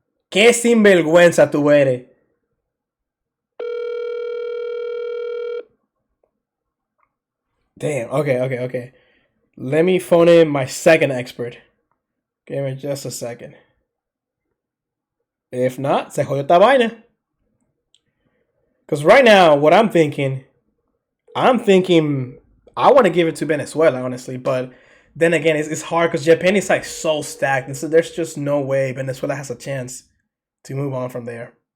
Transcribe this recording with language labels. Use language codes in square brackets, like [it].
[es] Qué sinvergüenza tú eres. [en] Damn. Okay. Let me phone in my second expert. Give me just a second. If not, [es] se jodió esta vaina. [en] Because right now, what I'm thinking I want to give it to Venezuela, honestly. But then again, it's hard because Japan is so stacked. And so there's just no way Venezuela has a chance to move on from there.